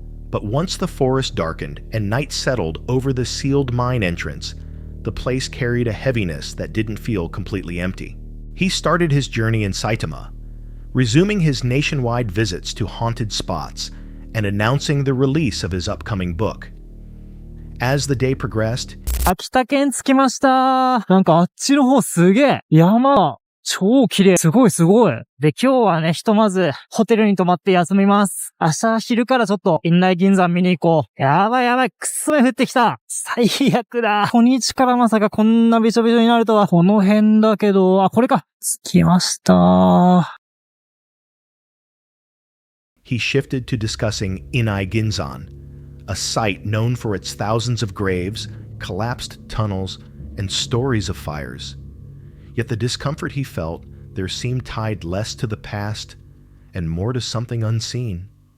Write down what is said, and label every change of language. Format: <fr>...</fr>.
<en>But once the forest darkened and night settled over the sealed mine entrance, the place carried a heaviness that didn't feel completely empty. He started his journey in Saitama, resuming his nationwide visits to haunted spots and announcing the release of his upcoming book. As the day progressed,</en> <ja>秋田県着きました。なんかあっちの方すげえ。山。超綺麗。すごいすごい。で、今日はね、ひとまず、ホテルに泊まって休みます。明日昼からちょっと、院内銀山見に行こう。やばいやばい、くっそ雨降ってきた。最悪だ。初日からまさかこんなびしょびしょになるとは。この辺だけど、あ、これか。着きました。</ja> <en>He shifted to discussing Inai-Ginzan, a site known for its thousands of graves, collapsed tunnels, and stories of fires. Yet the discomfort he felt there seemed tied less to the past and more to something unseen.</en>